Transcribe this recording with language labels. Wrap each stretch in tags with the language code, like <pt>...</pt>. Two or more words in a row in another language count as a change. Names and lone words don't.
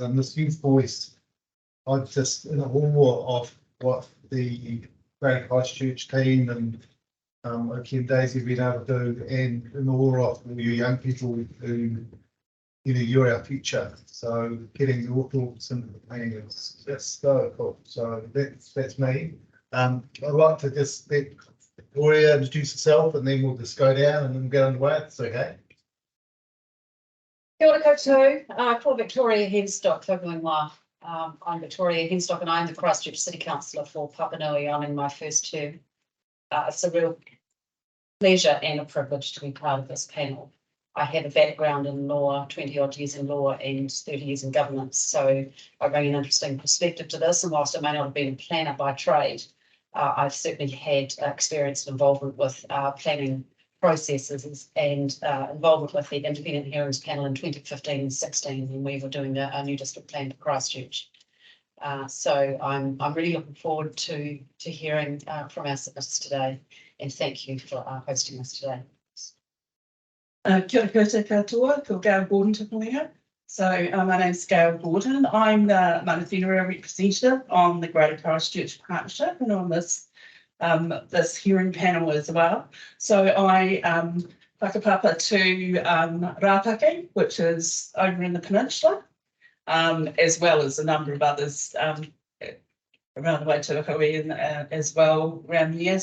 <en>And this youth voice, I'm just in awe of what the Greater Christchurch team and Oki and Daisy have been able to do, and in awe of all you young people who, you know, you're our future. So getting your thoughts into the plan is just so cool. So that's me. I'd like to just let Victoria introduce herself, and then we'll just go down and then we'll get underway. It's okay.</en> <mi>Kia ora koutou, called Victoria Henstock, whenua.</mi> <en>I'm Victoria Henstock and I'm the Christchurch City Councillor for Papanui. I'm in my first term. It's a real pleasure and a privilege to be part of this panel. I have a background in law, 20 odd years in law and 30 years in governance, so I bring an interesting perspective to this, and whilst I may not have been a planner by trade, I've certainly had experience and involvement with planning processes and involvement with the Independent Hearings Panel in 2015 and 16 when we were doing a new district plan for Christchurch. So I'm really looking forward to hearing from our submitters today, and thank you for hosting us today.</en> <mi>Kia ora koutou katoa, ko Gail Gordon te whenua.</mi> <en>So my name's Gail Gordon. I'm the</en> <mi>mana whenua</mi> <en>representative on the Greater Christchurch Partnership and on this hearing panel as well. So I whakapapa to Rapaki, which is over in the peninsula, as well as a number of others around the way to Hui and as well around here.</en>